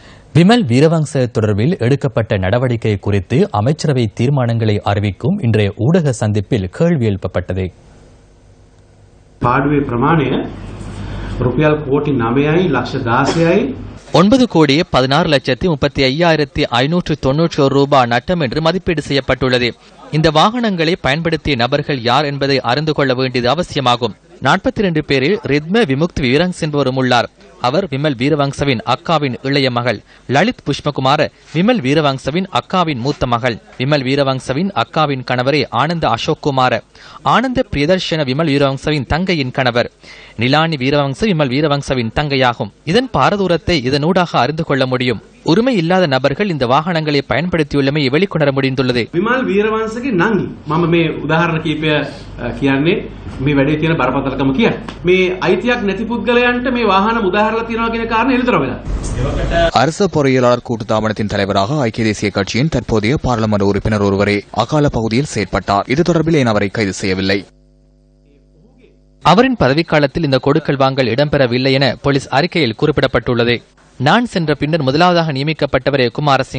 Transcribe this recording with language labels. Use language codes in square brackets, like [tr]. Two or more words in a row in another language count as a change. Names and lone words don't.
[ta] விமல் வீரவங்ச தொடர்பில் எடுக்கப்பட்ட நடவடிக்கை குறித்து அமைச்சரவை தீர்மானங்களை அறிவிக்கும் இன்றைய ஊடக சந்திப்பில் கேள்வி எழுப்பப்பட்டது. [si] පාඩුවේ ප්‍රමාණය රුපියල් කෝටි 9යි ලක්ෂ 16යි [ta] 9,16,35,591 ரூபாய் நட்டம் என்று மதிப்பீடு செய்யப்பட்டுள்ளது. இந்த வாகனங்களை பயன்படுத்திய நபர்கள் யார் என்பதை அறிந்து கொள்ள வேண்டியது அவசியமாகும். 42 பேரில் ரித்ம விமுக்தி வீரங்ஸ் என்பவரும் உள்ளார். அவர் விமல் வீரவங்சவின் அக்காவின் இளைய மகள். லலித் புஷ்பகுமார விமல் வீரவங்சவின் அக்காவின் மூத்த மகள். விமல் வீரவங்சவின் அக்காவின் கணவரே ஆனந்த அசோக் குமார. ஆனந்த பிரியதர்ஷன விமல் வீரவங்சவின் தங்கையின் கணவர். நிலானி வீரவங்ச விமல் வீரவங்சவின் தங்கையாகும். இதன் பாரதூரத்தை இதனூடாக அறிந்து கொள்ள முடியும். உரிமை இல்லாத நபர்கள் இந்த வாகனங்களை பயன்படுத்தியுள்ளமை வெளிக்கொணர முடிந்துள்ளது. [si] විමල් වීරවංශගේ නංගි මම මේ උදාහරණ කීපය කියන්නේ මේ වැඩේ තියෙන බරපතලකම කියන්නේ. මේ අයිතියක් නැති පුද්ගලයන්ට මේ වාහන උදාහරණලා තියනවා කියන කාරණේ එළිදර වෙලා. [ta] அரசு பொறியியலாளர் கூட்டுத்தாபனத்தின் தலைவராக ஐக்கிய தேசிய கட்சியின் தற்போதைய பாராளுமன்ற உறுப்பினர் ஒருவரே அகால பகுதியில் செயற்பட்டார். இது தொடர்பில் ஏன் அவரை கைது செய்யவில்லை? அவரின் பதவிக்காலத்தில் இந்த கொடுக்கல் வாங்கல் இடம்பெறவில்லை என போலீஸ் அறிக்கையில் குறிப்பிடப்பட்டுள்ளது. நான் சென்ற பின்னர் முதலாவதாக நியமிக்கப்பட்டவரே குமாரசிங்க.